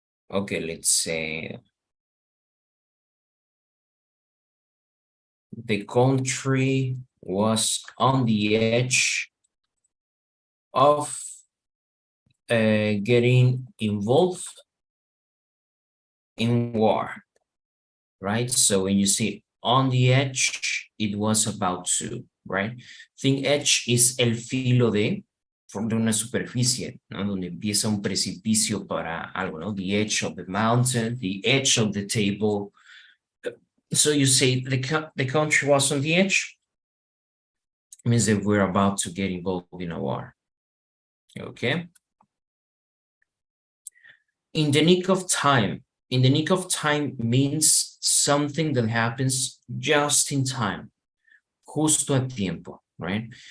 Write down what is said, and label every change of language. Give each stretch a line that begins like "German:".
English: okay, let's say the country was on the edge of getting involved in war, right? So when you say on the edge, it was about to, right? Think edge is
Spanish: el filo de una superficie, ¿no? Donde empieza un precipicio para algo, ¿no?
English: The edge of the mountain, the edge of the table. So you say the country was on the edge, it means that we're about to get involved in a war. Okay. In the nick of time. In the nick of time means something that happens just in time,
Spanish: justo a tiempo,
English: right?